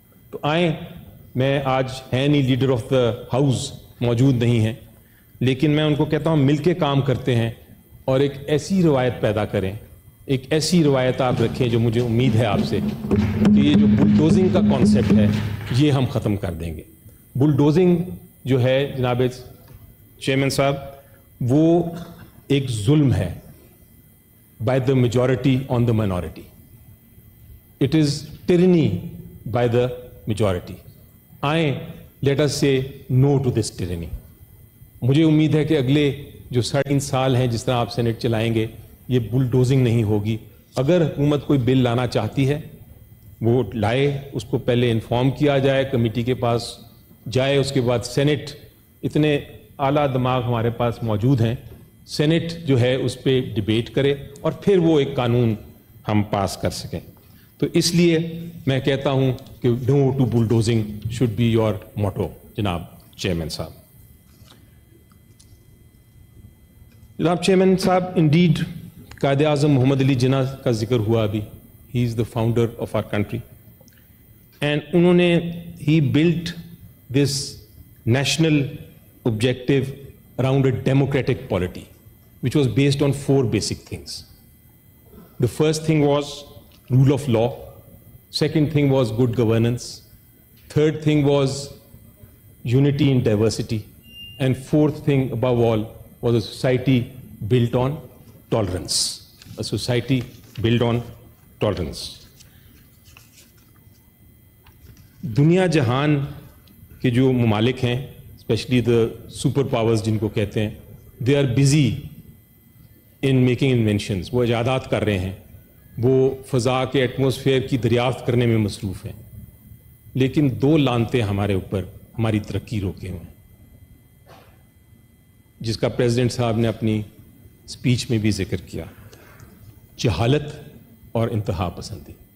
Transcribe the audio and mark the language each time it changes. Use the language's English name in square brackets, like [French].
[Urdu] تو آئیں، میں آج ہے نہیں لیڈر آف دا ہاؤس، موجود نہیں ہیں، لیکن میں ان کو کہتا ہوں مل کے کام کرتے ہیں اور ایک ایسی روایت پیدا کریں، ایک ایسی روایت آپ رکھیں جو مجھے امید ہے آپ سے کہ یہ جو بلڈوزنگ کا کانسیپٹ ہے یہ ہم ختم کر دیں گے. بلڈوزنگ جو ہے جناب چیئرمین صاحب، وہ ایک ظلم ہے [English] by the majority on the minority. It is tyranny by the majority. آئیں let us say no to this tyranny. [Urdu] مجھے امید ہے کہ اگلے جو 3.5 سال ہیں جس طرح آپ سینٹ چلائیں گے یہ بلڈوزنگ نہیں ہوگی. اگر حکومت کوئی بل لانا چاہتی ہے وہ لائے، اس کو پہلے انفارم کیا جائے، کمیٹی کے پاس جائے، اس کے بعد سینٹ، اتنے اعلیٰ دماغ ہمارے پاس موجود ہیں، سینٹ جو ہے اس پہ ڈبیٹ کرے اور پھر وہ ایک قانون ہم پاس کر سکیں. تو اس لیے میں کہتا ہوں کہ [English] no to bulldozing should be your motto [Urdu] جناب چیئرمین صاحب. جناب چیئرمین صاحب، انڈیڈ قائد اعظم محمد علی جناح کا ذکر ہوا ابھی. [English] he is the founder of our country and [Urdu] انہوں نے ہی [English] Built this national objective around a democratic polity, which was based on 4 basic things. The first thing was rule of law. Second thing was good governance. Third thing was unity in diversity. And fourth thing, above all, was a society built on tolerance. A society built on tolerance. [Urdu] دنیا جہان کے جو ممالک ہیں، especially the super powers جن کو کہتے ہیں، [English] They are busy in making inventions. [Urdu] وہ ایجادات کر رہے ہیں، وہ فضا کے ایٹماسفیئر کی دریافت کرنے میں مصروف ہیں، لیکن 2 لانتیں ہمارے اوپر ہماری ترقی روکے ہوئے ہیں، جس کا پریزیڈنٹ صاحب نے اپنی اسپیچ میں بھی ذکر کیا: جہالت اور انتہا پسندی.